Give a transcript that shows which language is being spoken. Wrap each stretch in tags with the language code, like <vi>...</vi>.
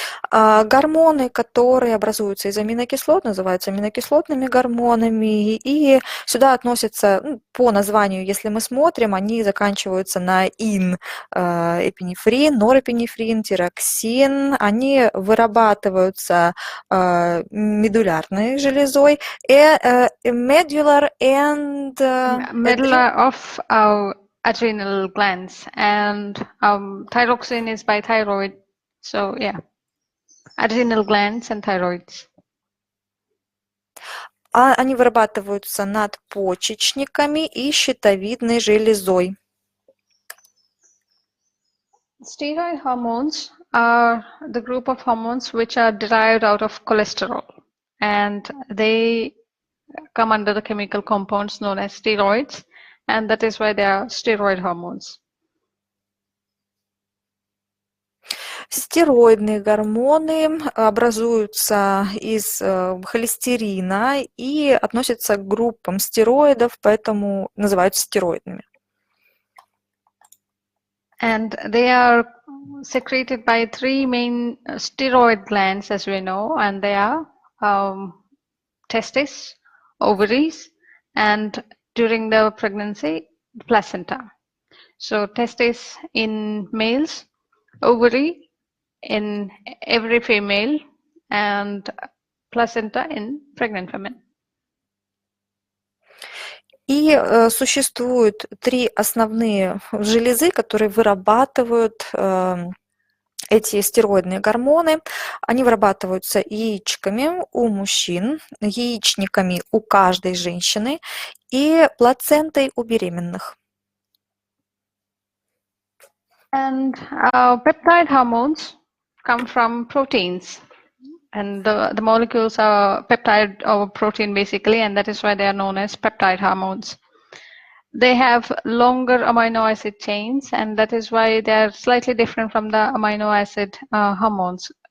<ru>Гормоны, которые образуются из аминокислот, называются аминокислотными гормонами, и сюда относятся, по названию, если мы смотрим, они заканчиваются на ин, эпинефрин, норепинефрин, тироксин, они вырабатываются медулярной железой,</ru> <en>medular and medulla of our adrenal glands, and thyroxine is by thyroid. So yeah, adrenal glands and thyroids.</en> <ru>Они вырабатываются надпочечниками и щитовидной железой.</ru> <en>Steroid hormones are the group of hormones which are derived out of cholesterol, and they come under the chemical compounds known as steroids, and that is why they are steroid hormones.</en> <ru>Стероидные гормоны образуются из холестерина и относятся к группам стероидов, поэтому называются стероидными.</ru> <en>And they are secreted by 3 main steroid glands, as we know, and they are testes, ovaries, and during the pregnancy, placenta. So testes in males, ovary in every female, and placenta in pregnant women.</en> <ru>И существуют 3 основные железы, которые вырабатывают эти стероидные гормоны. Они вырабатываются яичками у мужчин, яичниками у каждой женщины и плацентой у беременных.</ru> <en>And peptide hormones come from proteins, and the molecules are peptide or protein basically, and that is why they are known as peptide hormones. They have longer amino acid chains, and that is why they are slightly different from the amino acid hormones.</en>